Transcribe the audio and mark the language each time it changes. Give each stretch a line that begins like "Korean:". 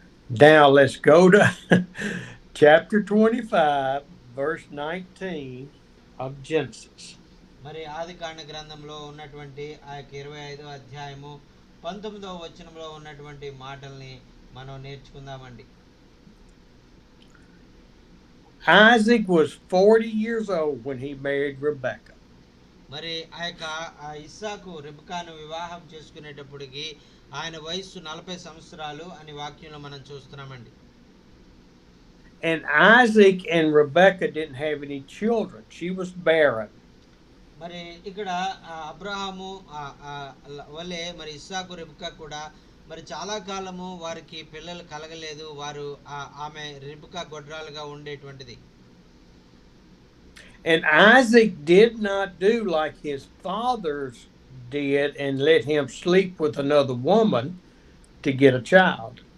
English: Now let's go to chapter 25 verse 19 of Genesis.
Telugu: మరి ఆదికాండ గ్రంథంలో ఉన్నటువంటి ఆ యొక్క 25వ అధ్యాయము 19వ వచనంలో ఉన్నటువంటి మాటల్ని మనం నేర్చుకుందామండి.
English: Isaac was 40 years old when he married Rebekah.
Telugu: మరి ఆ యొక్క ఇస్సాకు రెబెకాను వివాహం చేసుకునేటప్పటికి ఆయన వయస్సు 40 సంవత్సరాలు అని వాక్యంలో మనం చూస్తున్నామండి.
English: And Isaac and Rebekah didn't have any children. She was barren.
Telugu: మరి ఇక్కడ అబ్రహాము వలె మరి ఇస్సాకు రెబెకా కూడా మరి చాలా కాలము వారికి పిల్లలు కలగలేదు. వారు ఆమె రెబెకా గొడ్రాలుగా ఉండేటువంటిది.
English: And Isaac did not do like his fathers did and let him sleep with another woman to get a child.